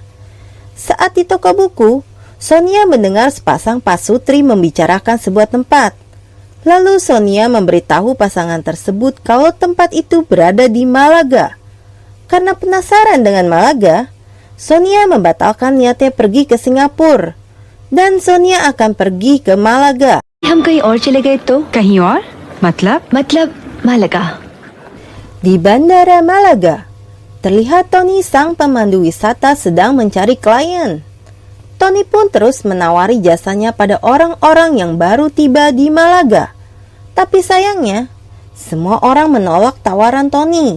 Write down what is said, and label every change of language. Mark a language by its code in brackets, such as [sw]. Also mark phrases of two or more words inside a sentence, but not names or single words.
[id] Saat di toko buku, Sonia mendengar sepasang pasutri membicarakan sebuah tempat. Lalu Sonia memberitahu pasangan tersebut kalau tempat itu berada di Malaga. Karena penasaran dengan Malaga, Sonia membatalkan niatnya pergi ke Singapura, dan Sonia akan pergi ke Malaga. [hi] हम कहीं और चले गए तो कहीं और मतलब मालागा. [id] Di Bandara Malaga, terlihat Tony sang pemandu wisata sedang mencari klien. Tony pun terus menawari jasanya pada orang-orang yang baru tiba di Malaga. Tapi sayangnya, semua orang menolak tawaran Tony.